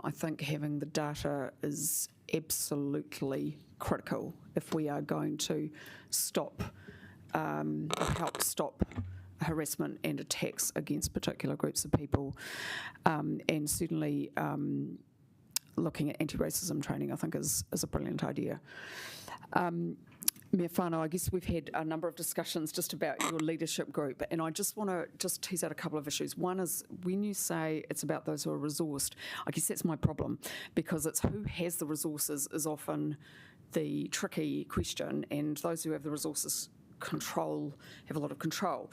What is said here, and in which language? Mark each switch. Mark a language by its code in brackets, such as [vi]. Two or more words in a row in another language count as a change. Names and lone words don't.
[en] I think having the data is absolutely critical if we are going to help stop harassment and attacks against particular groups of people, and certainly looking at anti-racism training I think is a brilliant idea. [mi] Mea whānau, [en] I guess we've had a number of discussions just about your leadership group, and I just want to just tease out a couple of issues. One is when you say it's about those who are resourced, I guess that's my problem, because it's who has the resources is often the tricky question, and those who have the resources have a lot of control.